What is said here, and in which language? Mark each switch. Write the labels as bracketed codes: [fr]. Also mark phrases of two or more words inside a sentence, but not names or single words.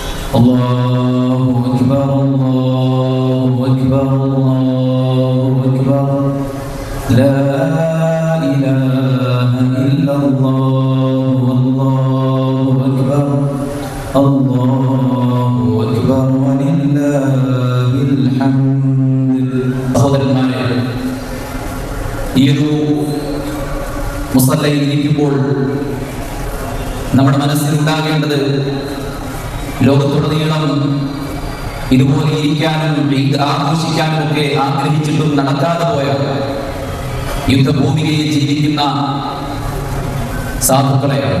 [ar] الله أكبر الله أكبر الله أكبر لا إله إلا الله الله أكبر الله أكبر ولله الحمد. [ml] സഹോദരന്മാരെ, ഈ ഒരു മുസല്ലയിൽ ഇരിക്കുമ്പോൾ നമ്മുടെ മനസ്സിലുണ്ടാകേണ്ടത് ലോകത്തുടനീളം ഇതുപോലെ ഇരിക്കാനും ആഘോഷിക്കാനും ഒക്കെ ആഗ്രഹിച്ചിട്ടും നടക്കാതെ പോയ യുദ്ധഭൂമികയിൽ ജീവിക്കുന്ന സാധുക്കളെയാണ്.